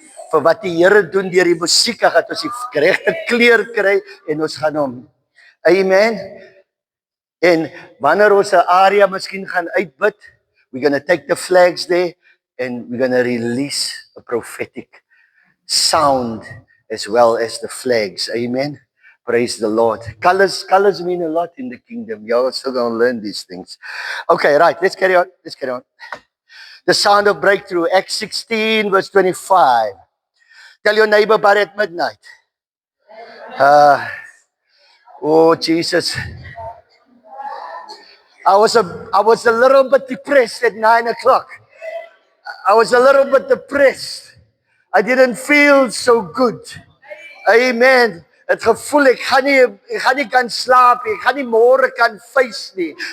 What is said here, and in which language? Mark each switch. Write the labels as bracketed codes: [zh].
[af] Vir wat die Here doen deur die musiek, gaan ons die regte kleur kry en ons gaan hom. Amen. En wanneer ons 'n area miskien gaan uitbid, [en] we're going to take the flags there and we're going to release a prophetic sound as well as the flags. Amen. Praise the Lord. Colors mean a lot in the kingdom. You're still going to learn these things. Okay, right. Let's carry on. The sound of breakthrough. Acts 16 verse 25. Tell your neighbor about it at midnight. Oh, Jesus. I was a little bit depressed at 9 o'clock. I was a little bit depressed. I didn't feel so good. Amen. [af] Het gevoel ek gaan nie kan slaap nie, ek gaan nie môre kan face nie.